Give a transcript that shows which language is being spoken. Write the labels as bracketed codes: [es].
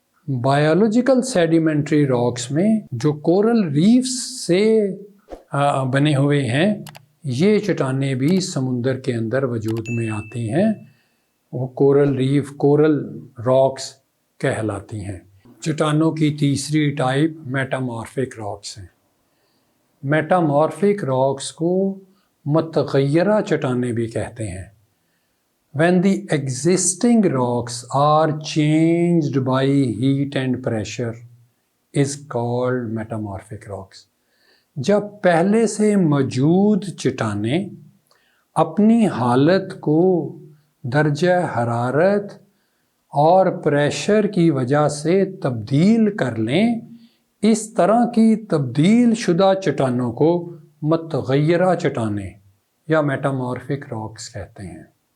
[hi] Biological sedimentary rocks में जो coral reefs से बने हुए हैं, ये चट्टानें भी समुंदर के अंदर वजूद में आती हैं। वो कोरल रीफ, कोरल रॉक्स कहलाती हैं। चट्टानों की तीसरी टाइप मेटामॉर्फिक रॉक्स हैं। मेटामॉर्फिक रॉक्स को मतगय्यरा चट्टानें भी कहते हैं। [en] When the existing rocks are changed by heat and pressure is called metamorphic rocks. [hi] जब पहले से मौजूद चट्टानें अपनी हालत को दर्जा हरारत और प्रेशर की वजह से तब्दील कर लें, इस तरह की तब्दील शुदा चट्टानों को मतगय्यरा चट्टानें या मेटामॉर्फिक रॉक्स कहते हैं।